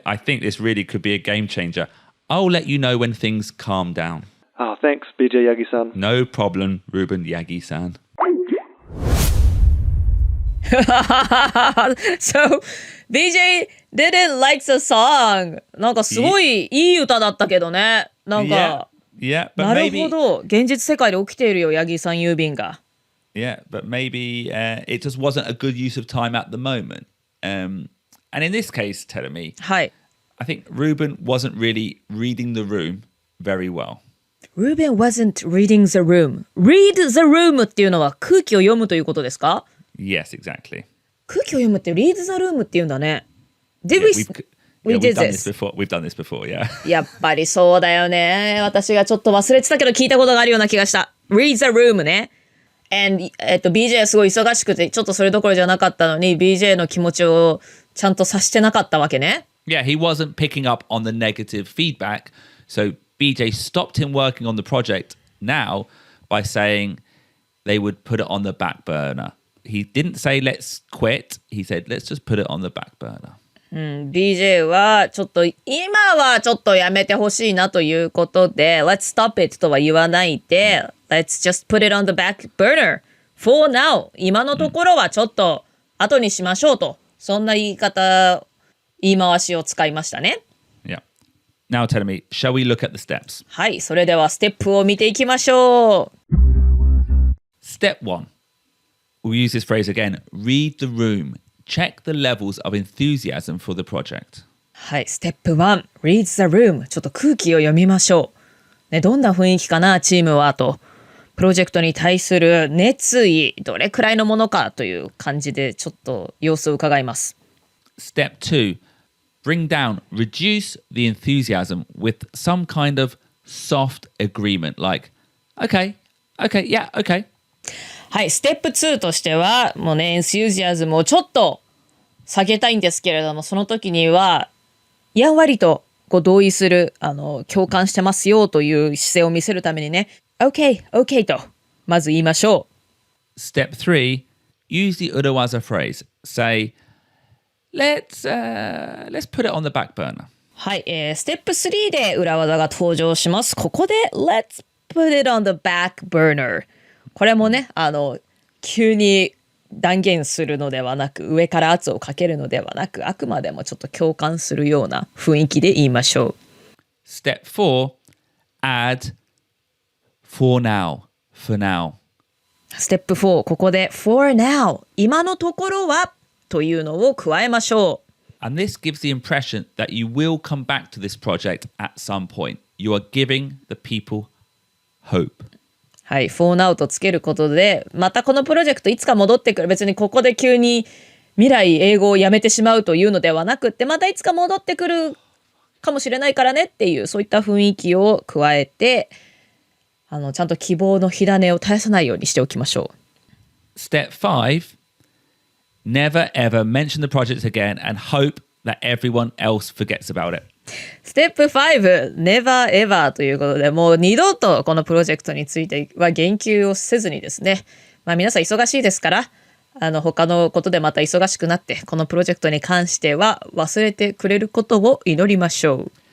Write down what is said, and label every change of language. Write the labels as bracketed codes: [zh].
[en] I think this really could be a game changer. I'll let you know when things calm down. Oh, thanks, BJ Yagi-san. No problem, Ruben Yagi-san. So, BJ didn't like the song. [ja] なんかすごいいい歌だったけどね。なんか、 [en] yeah, but [ja] なるほど。現実世界で起きているよ、ヤギさん郵便が。 [en] Yeah, but maybe it just wasn't a good use of time at the moment. And in this case, Terumi, [ja] はい。 [en] I think Ruben wasn't really reading the room very well. Ruben wasn't reading the room. Read the room [ja] っていうのは空気を読むということですか？ [en] Yes, exactly. [ja] 空気を読むって [en] read the room [ja] って言うんだね。 [en] Did we we've did done this? We've done this before, yeah. [ja] やっぱりそうだよね。私がちょっと忘れてたけど聞いたことがあるような気がした。 [en] Read the room [ja] ね。 And BJ はすごい忙しくてちょっとそれどころじゃなかったのに BJ の気持ちをちゃんと察してなかったわけね。 [en] Yeah, he wasn't picking up on the negative feedback. So BJ stopped him working on the project now by saying they would put it on the back burner. He didn't say let's quit. He said let's just put it on the back burner. [ja] BJ はちょっと今はちょっとやめてほしいなということで [en] Let's stop it [ja] とは言わないで [en] Let's just put it on the back burner for now [ja] 今のところはちょっと後にしましょうとそんな言い回しを使いましたね。 [en] Yeah. Now tell me, shall we look at the steps? [ja] はい、それではステップを見ていきましょう。 [en] Step 1. We'll use this phrase again. Read the room. Check the levels of enthusiasm for the project. [ja] はい、ステップ1 [en] Read the room [ja] ちょっと空気を読みましょう、ね、どんな雰囲気かなチームはとプロジェクトに対する熱意どれくらいのものかという感じでちょっと様子を伺います。 [en] Step 2 Bring down, reduce the enthusiasm with some kind of soft agreement like okay, yeah, okay. [ja] はい、ステップ2としては、もうね、エンスユージアズムをちょっと下げたいんですけれども、その時には、やんわりと同意する、共感してますよという姿勢を見せるためにね、OK と、まず言いましょ [en] う。Step 3, use the urawaza phrase. Say, let's put it on the back burner. [ja] はい、ステップ3で裏技が登場します。ここで [en] Let's put it on the back burner。 [ja] これもね、急に断言するのではなく、上から圧をかけるのではなく、あくまでもちょっと共感するような雰囲気で言いましょう。 [en] Step 4, add for now. For now. [ja] ステップ4、ここで [en] for now。 [ja] 今のところはというのを加えましょう。 [en] And this gives the impression that you will come back to this project at some point. You are giving the people hope. [ja] はい、 [en] for now [ja] とつけることで、またこのプロジェクトいつか戻ってくる。別にここで急に未来英語をやめてしまうというのではなくって、またいつか戻ってくるかもしれないからねっていう、そういった雰囲気を加えて、ちゃんと希望の火種を絶やさないようにしておきましょう。 [en] Step 5, never ever mention the project again and hope that everyone else forgets about it. [ja] ステップ5、 [en] never ever [ja] ということで、もう二度とこのプロジェクトについては言及をせずにですね、まあ皆さん忙しいですから、他のことでまた忙しくなって、このプロジェクトに関しては忘れてくれることを祈りましょう。